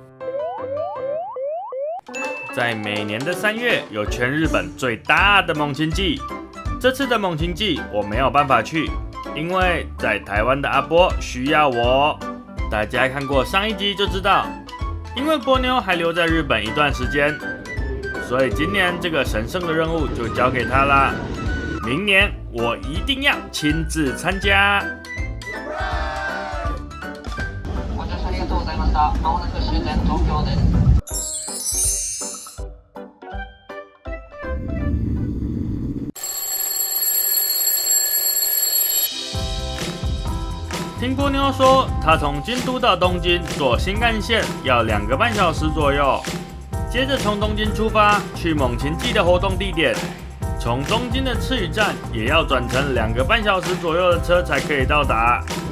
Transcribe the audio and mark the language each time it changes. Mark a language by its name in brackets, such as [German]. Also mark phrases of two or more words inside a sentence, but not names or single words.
[Chinese] 在每年的3月有全日本最大的猛禽季，这次的猛禽季我没有办法去，因为在台湾的阿波需要我。大家看过上一集就知道，因为波妞还留在日本一段时间，所以今年这个神圣的任务就交给他啦。明年我一定要亲自参加。 [Japanese] ご乗車ありがとうございました。まもなく終点東京です。 [Chinese] 听波妞说，她从京都到东京坐新干线要2个半小时左右，接着从东京出发去猛禽季的活动地点，从东京的赤羽站也要转乘2个半小时左右的车才可以到达，